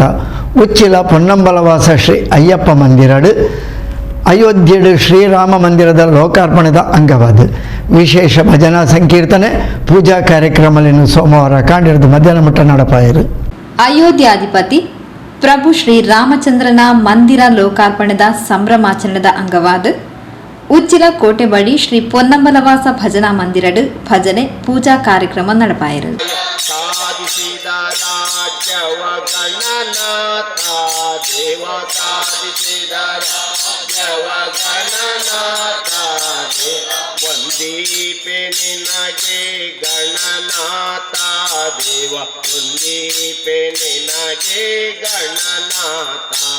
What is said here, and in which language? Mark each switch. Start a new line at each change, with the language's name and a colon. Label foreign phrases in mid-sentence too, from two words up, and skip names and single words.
Tulu: ಉಚ್ಚಿಲ ಪೊನ್ನಂಬಲವಾಸ ಶ್ರೀ ಅಯ್ಯಪ್ಪ ಮಂದಿರಡು ಅಯೋಧ್ಯೆಡು ಶ್ರೀರಾಮ ಮಂದಿರದ ಲೋಕಾರ್ಪಣೆದ ಅಂಗವಾದ ವಿಶೇಷ ಭಜನಾ ಸಂಕೀರ್ತನೆ ಪೂಜಾ ಕಾರ್ಯಕ್ರಮಗಳನ್ನು ಸೋಮವಾರ ಕಾಂಡಿರದ ಮಧ್ಯಾಹ್ನ ಮಟ್ಟ ನಡಪಾಯರು. ಅಯೋಧ್ಯಾಧಿಪತಿ ಪ್ರಭು ಶ್ರೀ ರಾಮಚಂದ್ರನ ಮಂದಿರ ಲೋಕಾರ್ಪಣೆದ ಸಂಭ್ರಮಾಚರಣೆದ ಅಂಗವಾದ ಉಚ್ಚಿಲ ಕೋಟೆ ಬಳಿ ಶ್ರೀ ಪೊನ್ನಂಬಲವಾಸ ಭಜನಾ ಮಂದಿರಡು ಭಜನೆ ಪೂಜಾ ಕಾರ್ಯಕ್ರಮ ನಡಪಾಯರು.
Kannada: ಸಾಧಿಸಿದ ರಾಜ್ಯವ ಗಣನಾಥ ದೇವ ಸಾಧಿಸಿದ ರಾಜ್ಯವ ಗಣನಾಥ ವಂದೀಪೆ ನಿನಗೆ ಗಣನಾಥ ದೇವ ವಂದೀಪೆ ನಿನಗೆ ಗಣನಾಥ